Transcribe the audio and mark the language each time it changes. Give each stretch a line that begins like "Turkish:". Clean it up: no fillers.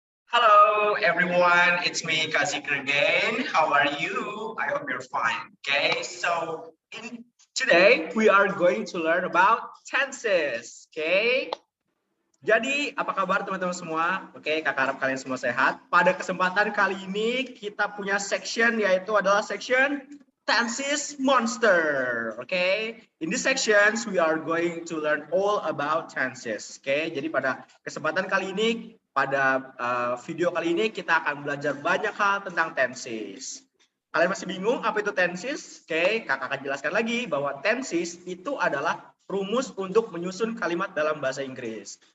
English: Hello everyone, it's me Kazikr again. How are you? I hope you're fine. Okay, so today we are going to learn about tenses.
Indonesian: Okay, jadi apa kabar teman-teman semua? Oke, kakak harap kalian semua sehat. Pada kesempatan kali ini kita punya section yaitu adalah section tenses monster.
English: Oke, in this sections we are going to learn all about tenses.
Indonesian: Oke, jadi pada kesempatan kali ini pada video kali ini kita akan belajar banyak hal tentang tenses. Kalian masih bingung apa itu tenses? Oke, kakak akan jelaskan lagi bahwa tenses itu adalah rumus untuk menyusun kalimat dalam bahasa Inggris.